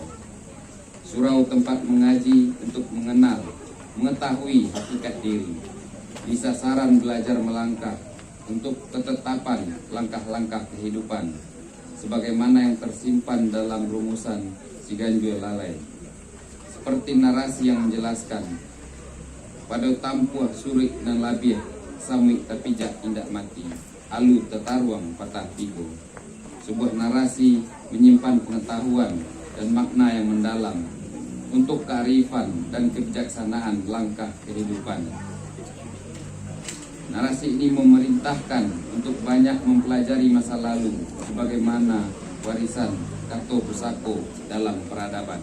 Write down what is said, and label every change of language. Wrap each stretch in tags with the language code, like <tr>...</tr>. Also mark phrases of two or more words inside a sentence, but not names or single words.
<id>Surau tempat mengaji untuk mengenal, mengetahui hakikat diri. Di sasaran belajar melangkah untuk ketetapan langkah-langkah kehidupan, sebagaimana yang tersimpan dalam rumusan Siganjur Lalai. Seperti narasi yang menjelaskan, pada</id> <min>tampuh surik dan labiah, samik tapijak indak mati, alu tetaruang patah tigo.</min> <id>Sebuah narasi menyimpan pengetahuan dan makna yang mendalam untuk kearifan dan kebijaksanaan langkah kehidupan. Narasi ini memerintahkan untuk banyak mempelajari masa lalu sebagaimana warisan Dato Pusako dalam peradaban.</id>